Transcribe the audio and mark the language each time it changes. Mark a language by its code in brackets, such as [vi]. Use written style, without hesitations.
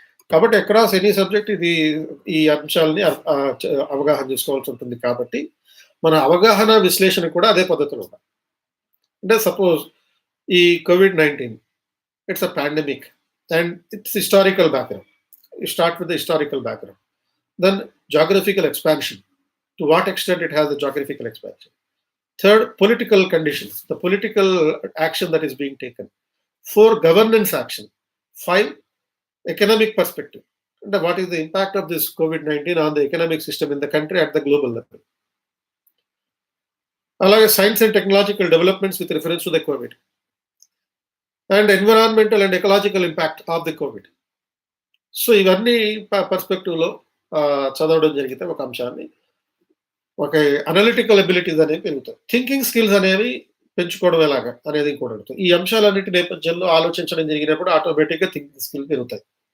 [te] కాబట్టి [en] across any subject [te] ఈ అంశాలని అవగాహన చేసుకోవాల్సి ఉంటుంది. కాబట్టి మన అవగాహన విశ్లేషణ కూడా అదే పద్ధతిలో ఉండాలి. [en] అంటే సపోజ్ ఈ COVID-19 it's a pandemic and it's historical background. You start with the historical background. Then geographical expansion. To what extent it has a geographical expansion. Third, political conditions, the political action that is being taken. 4, governance action. 5, economic perspective. And what is the impact of this COVID-19 on the economic system in the country at the global level. Along science and technological developments with reference to the COVID. And environmental and ecological impact of the COVID. [te] So ఇవన్నీ పర్స్పెక్టివ్లో చదవడం జరిగితే ఒక అంశాన్ని, ఒక analytical abilities అనేవి పెరుగుతాయి. Thinking skills అనేవి పెంచుకోవడం ఎలాగా అనేది కూడా ఉంటుంది. ఈ అంశాలన్నిటి నేపథ్యంలో ఆలోచించడం జరిగినప్పుడు ఆటోమేటిక్గా థింకింగ్ స్కిల్ పెరుగుతాయి.